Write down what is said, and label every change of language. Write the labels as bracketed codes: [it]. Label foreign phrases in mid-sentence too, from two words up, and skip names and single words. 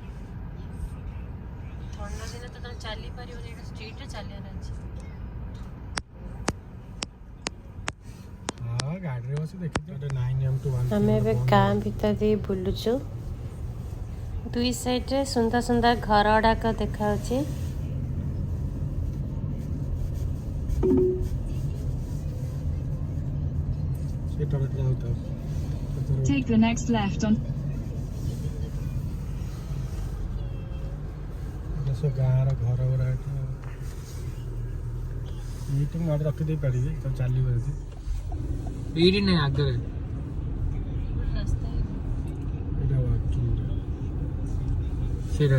[or] ଥଣ୍ଡା ଦିନେ ତ ତମେ ଚାଲିପାରିବନି ଏଟା ଷ୍ଟ୍ରିଟ୍ରେ ଚାଲିବାର ଅଛି। ଗାଡ଼ିରେ ବସି ଦେଖିଛୁ। ଆମେ ଏବେ ଗାଁ ଭିତରେ ଦେଇ ବୁଲୁଛୁ। ଦୁଇ ସାଇଡ୍ରେ ସୁନ୍ଦର ସୁନ୍ଦର ଘର ଗୁଡ଼ାକ ଦେଖାଯାଉଛି। [en] Take the next left on [or] ଗାଁର ଘର ଗୁଡ଼ା ଏଇଠି ଗାଡ଼ି ରଖିଦେଇ ପାରିବି ତ ଚାଲିବ ଯଦି। ଏଇଠି ନାହିଁ ଆଗରେ ସେଇଟା